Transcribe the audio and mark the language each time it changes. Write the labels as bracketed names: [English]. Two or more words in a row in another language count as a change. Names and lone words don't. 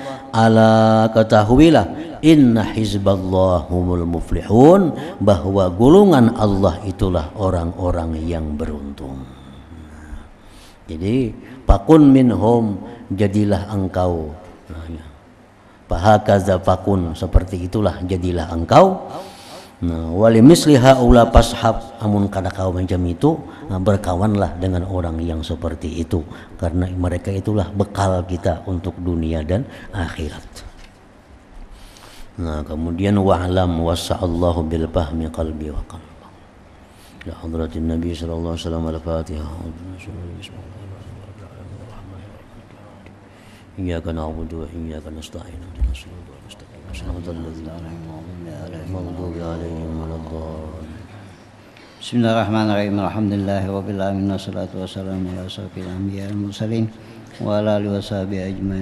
[Indonesian] Ala, ketahuilah, [Arabic] إن حزب الله هم المفلحون, [Indonesian] bahwa golongan Allah itulah orang-orang yang beruntung. Jadi [Arabic] فكن منهم, [Indonesian] jadilah engkau. [Arabic] فهكذا فكن, [Indonesian] seperti itulah jadilah engkau. [Banjar] Nah, [Arabic] ولمثل هؤلاء فاصحب, [Banjar] amun kada kau macam itu, nah, [Indonesian] berkawanlah dengan orang yang seperti itu, karena mereka itulah bekal kita untuk dunia dan akhirat. Nah, kemudian [Arabic] واعلم وسع الله بالفهم قلبي وقلبي. يا حضرة النبي صلى الله عليه وسلم, al-Fatihah. إياك نعبد وإياك نستعين. اهدنا الصراط المستقيم صراط الذين أنعمت عليهم ولا الضالين. بسم الله الرحمن الرحيم الحمد لله رب العالمين والصلاة والسلام على أشرف الأنبياء والمرسلين وعلى آله وصحبه أجمعين.